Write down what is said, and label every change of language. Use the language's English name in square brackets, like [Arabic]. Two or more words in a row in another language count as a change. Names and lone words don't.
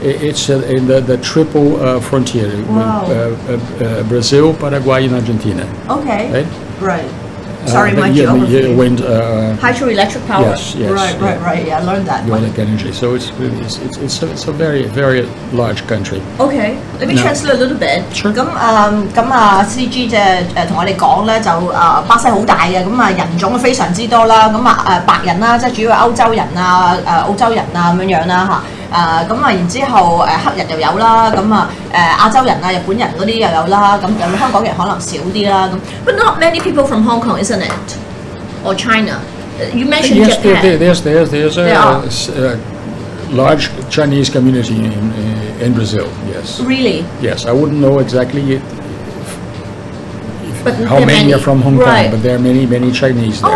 [English] It's in the triple frontier. Brazil, Paraguay, and Argentina. Okay. Right. Sorry, my geography. Wind. Hydroelectric power. Yes. Right. Yeah, I learned that. Ionic energy. So it's a very large country. Okay, let me translate a little bit. Sure. [Cantonese] 咁CG 即係同我哋講咧，就巴西好大嘅，咁人種非常之多啦，咁白人啦，即係主要歐洲人啊、澳洲人啊咁樣啦嚇。然之後黑人又有啦，亞洲人啊、日本人嗰啲又有啦，香港人可能少啲啦咁。 [English] But not many people from Hong Kong, isn't it? Or China? You mentioned Japan. There's a large Chinese community in Brazil. Yes. Really? Yes, I wouldn't know exactly if how many are from Hong Kong, but there are many Chinese there.